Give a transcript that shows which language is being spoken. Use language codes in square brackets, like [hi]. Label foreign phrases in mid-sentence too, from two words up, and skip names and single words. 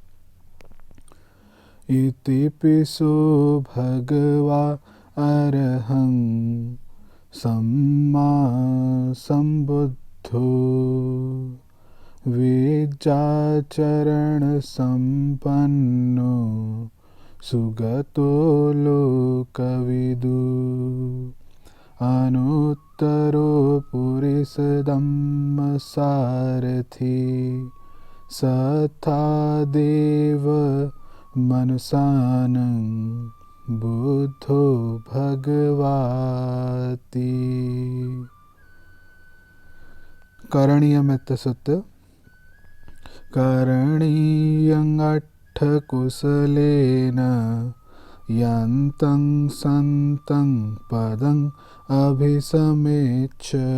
[pi] इतिपिसो भगवा अरहं सम्मा सम्बुद्धो विद्याचरण संपन्नो सुगतो लोकविदु। अनुत्तरो पुरुषधम्मसारथि सथा देव मनुष्यानं बुद्धो भगवाति। करणीयमित्त सूत्र। करणीयं अट्ठकुशलेन यन्तं सन्तं पदं अभिसमेच्छ